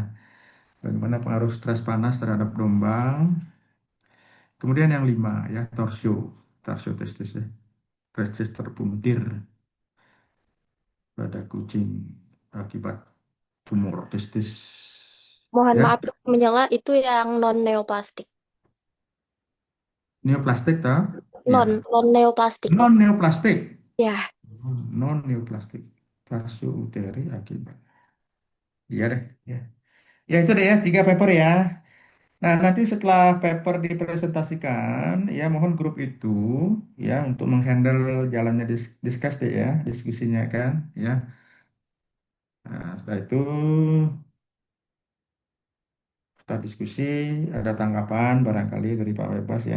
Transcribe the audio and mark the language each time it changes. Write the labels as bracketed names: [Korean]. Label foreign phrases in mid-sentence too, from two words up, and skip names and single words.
[Indonesian] Bagaimana pengaruh stres panas terhadap domba. Kemudian yang 5 ya, torsio testis ya. Testis terpuntir pada kucing akibat tumor testis. Mohon Ya, maaf menyela itu yang non neoplastik. neoplastik toh? Non Ya. non neoplastik. Non neoplastik. Ya. Non neoplastik. Tarsio uteri akibat. Iya deh, ya. Ya itu deh ya, 3 paper ya. Nah, nanti setelah paper dipresentasikan, ya mohon grup itu ya untuk menghandle jalannya diskus deh ya, diskusinya kan, ya. Nah, setelah itu kita diskusi, ada tanggapan barangkali dari Pak Bebas ya.